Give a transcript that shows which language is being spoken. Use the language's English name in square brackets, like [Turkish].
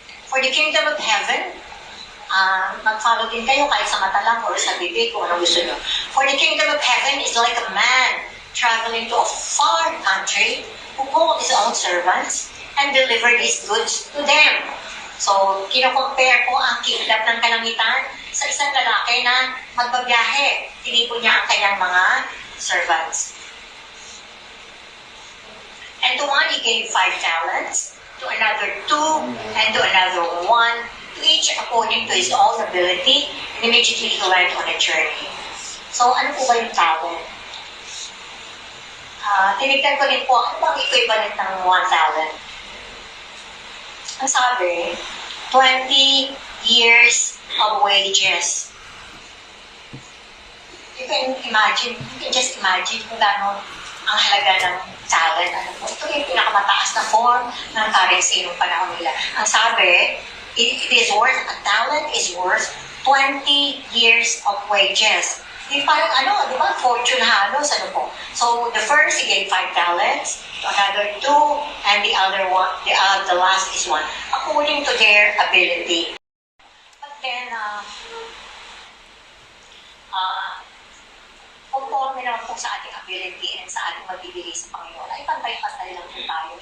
[English] For the kingdom of heaven, [Filipino] mag-follow din kayo kahit sa mata lang or sa bibig kung ano gusto nyo. [English] For the kingdom of heaven is like a man traveling to a far country who called his own servants and delivered his goods to them. [Filipino] So, kino-compare po ang kingdom ng kalangitan sa isang lalaki na magbabiyahe. Tinipon niya ang kanyang mga servants. [English] And to one he gave 5 talents, to another 2, and to another 1, to each according to his own ability, and immediately he went on a journey. [Filipino] So, ano po ba yung talent? Tinignan ko rin po, ano bang equivalent ng 1 talent? Ang sabi, [English] 20 years of wages. You can just imagine [Filipino] kung gano'n ang halaga ng talent. Ano po? Ito yung pinakamataas na form ng currency nung panahon nila. Ang sabi, [English] a talent is worth 20 years of wages. [Filipino] Yung parang di ba, fortune halos, ano po. [English] So, the first, he gave 5 talents, to another 2, and the other one, the last is 1, according to their ability. But then, [Filipino] conforme naman po sa ating ability and sa ating mabibigay sa Panginoon, ay pantay-pantay lang po tayo.